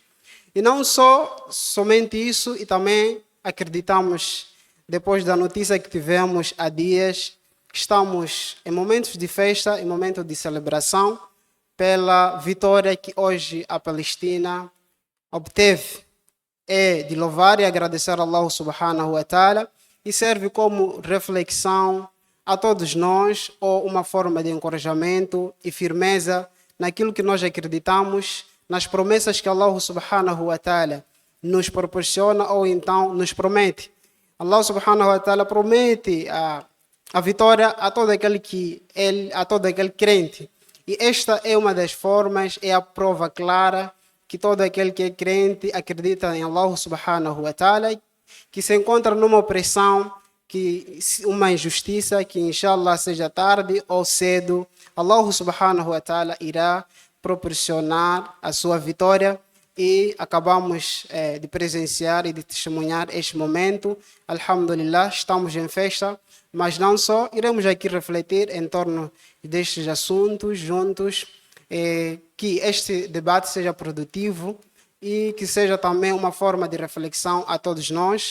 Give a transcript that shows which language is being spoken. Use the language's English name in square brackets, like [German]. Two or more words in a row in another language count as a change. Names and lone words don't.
[Portuguese] E não somente isso, e também acreditamos, depois da notícia que tivemos há dias, que estamos em momentos de festa, em momentos de celebração, pela vitória que hoje a Palestina obteve. É de louvar e agradecer a [Arabic] الله سبحانه وتعالى [Portuguese] e serve como reflexão a todos nós, ou uma forma de encorajamento e firmeza naquilo que nós acreditamos, nas promessas que [Arabic] الله سبحانه وتعالى [Portuguese] nos proporciona ou então nos promete. [Arabic] الله سبحانه وتعالى [Portuguese] promete a vitória a todo aquele crente. E esta é uma das formas, é a prova clara que todo aquele que é crente acredita em [Arabic] الله سبحانه وتعالى, [Portuguese] que se encontra numa opressão, que uma injustiça, que inshallah seja tarde ou cedo, [Arabic] الله سبحانه وتعالى [Portuguese] irá proporcionar a sua vitória. E acabamos de presenciar e de testemunhar este momento. Alhamdulillah, estamos em festa, mas não só, iremos aqui refletir em torno destes assuntos juntos, que este debate seja produtivo e que seja também uma forma de reflexão a todos nós.